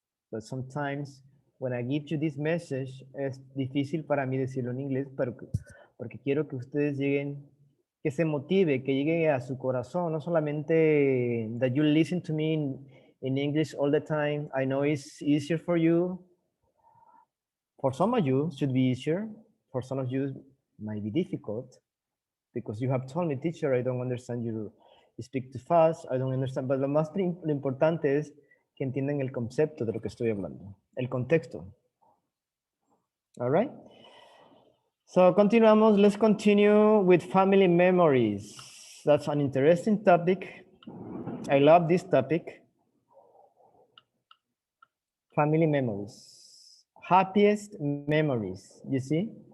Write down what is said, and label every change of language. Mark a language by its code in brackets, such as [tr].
[en] But sometimes when I give you this message, [es] es difícil para mí decirlo en inglés, pero porque quiero que ustedes lleguen, que se motive, que llegue a su corazón, no solamente [en] that you listen to me in English all the time. I know it's easier for you. For some of you, it should be easier. For some of you, it might be difficult because you have told me, teacher, I don't understand you speak too fast, I don't understand. [es] But lo importante es que entiendan el concepto de lo que estoy hablando, el contexto. [en] All right? So continuamos. Let's continue with family memories. That's an interesting topic. I love this topic. Family memories. Happiest memories, you see?